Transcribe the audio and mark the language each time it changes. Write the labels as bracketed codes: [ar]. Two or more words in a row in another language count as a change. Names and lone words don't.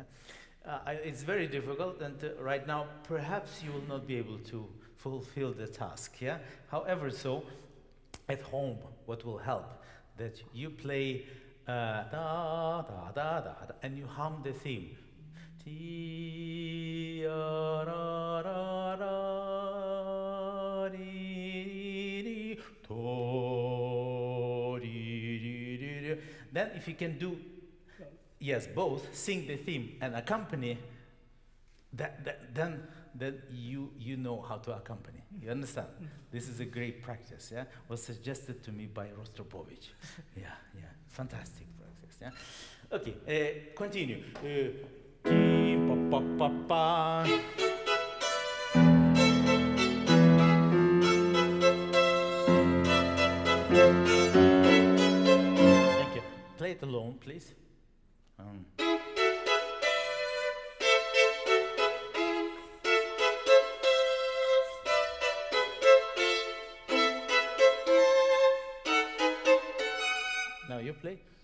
[en] It's very difficult, and right now, perhaps you will not be able to fulfill the task, yeah? However, so, at home, what will help, that you play da, da, da, da, da, and you hum the theme. Ti, ra, ra, ra, ra, ri, ri, to, ri, ri, ri, ri. Then if you can do, yes, both, sing the theme and accompany, then you know how to accompany. You understand? This is a great practice, yeah? Was suggested to me by Rostropovich. Yeah, fantastic practice, yeah? Okay, continue. Ti, pa, pa, pa, pa. Thank you. Play it alone, please. Now you play.